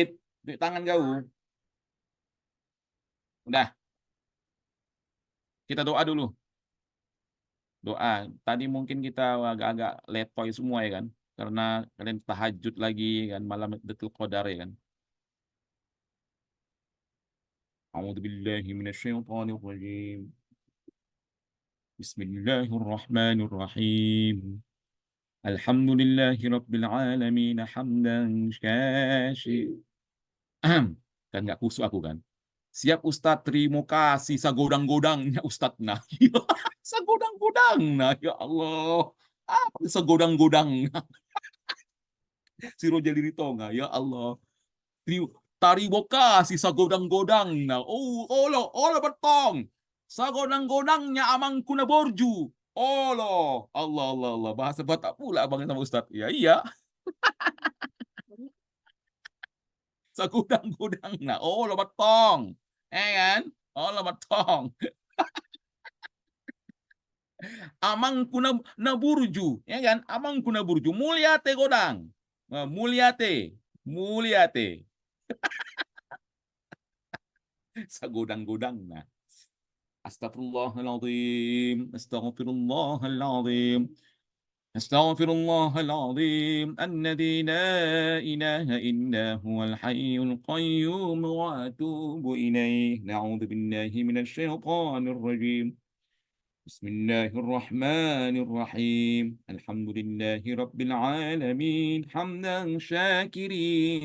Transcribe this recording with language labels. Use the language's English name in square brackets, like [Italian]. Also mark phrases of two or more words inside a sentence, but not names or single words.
[Indonesian] Tunjuk tangan kau. Udah. Kita doa dulu. Doa. Tadi mungkin kita agak-agak letoy semua ya kan. Karena kalian tahajud lagi kan. Malam Lailatul Qadar ya kan. [Arabic] أعوذ بالله من الشيطان الرجيم. بسم الله الرحمن الرحيم. الحمد لله رب العالمين حمدا شاكرين. [Indonesian] Kan nggak kusuk aku kan. Siap Ustadz, terima kasih sagodang-godangnya Ustadz. Nah, sagodang-godang. Nah, [Arabic] يا الله. [Indonesian] Apa itu sagodang-godang? Si Rojaliri Tonga, [Arabic] يا الله. [Batak Toba] Tariboka si sagodang-godang na. Oh, olo betong. Sagodang-godangnya amang kuna borju. Olo. Allah, Allah, Allah. [Indonesian] Bahasa Batak pula abang sama Ustaz. Ya, iya. [Batak Toba] Sagodang-godang na. Olo betong. Kan? Olo betong. Amang kuna na burju. [Indonesian] Ya kan? [Batak Toba] Amang kuna burju. Mulyate godang. Mulyate. Mulyate. Sagodang-godang na. [Arabic] أستغفر الله العظيم، أستغفر الله العظيم، أستغفر الله العظيم، الذي لا إله إلا هو الحي القيوم وأتوب إليه. نعوذ بالله من الشيطان الرجيم. بسم الله الرحمن الرحيم الحمد لله رب العالمين حمدا شاكرين